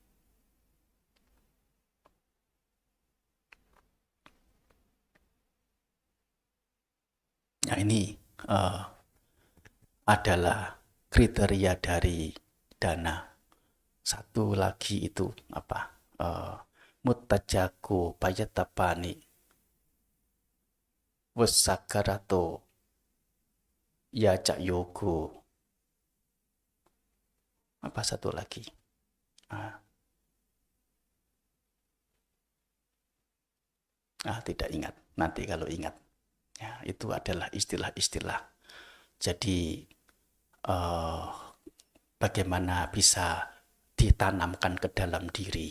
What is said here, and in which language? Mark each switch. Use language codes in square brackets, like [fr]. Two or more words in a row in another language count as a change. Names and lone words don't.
[id] Nah, ini adalah kriteria dari dana. Satu lagi itu [pi] muttajaku payatapani wasagarato yaca yogo. [id] Apa satu lagi? Tidak ingat. Nanti kalau ingat. Ya, itu adalah istilah-istilah. Jadi bagaimana bisa ditanamkan ke dalam diri.